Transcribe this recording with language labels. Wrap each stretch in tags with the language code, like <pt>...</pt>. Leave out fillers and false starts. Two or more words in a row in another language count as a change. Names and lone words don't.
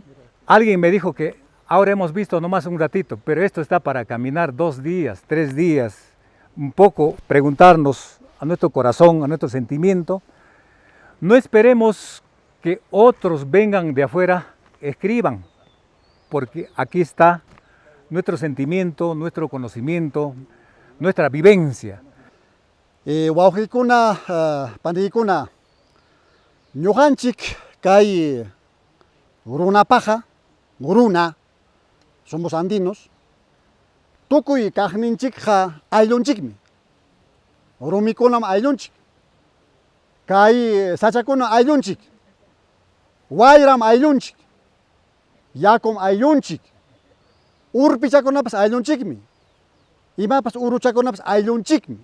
<es>Alguien me dijo que ahora hemos visto nomás un ratito, pero esto está para caminar 2 días, 3 días, un poco preguntarnos a nuestro corazón, a nuestro sentimiento. No esperemos que otros vengan de afuera, escriban, porque aquí está nuestro sentimiento, nuestro conocimiento, nuestra vivencia.</es> <qu>Wauhikuna, pandikuna, ñuqanchik kay runapaja, runa,</qu> <es>somos andinos,</es> <qu>tukuy kaqninchikqa ayllunchikmi. Rumikunam ayllunchik, kay sachakuna ayllunchik, wayram ayllunchik, yakum ayllunchik, urpichakunapas ayllunchikmi, imapas uruchakunapas ayllunchikmi.</qu>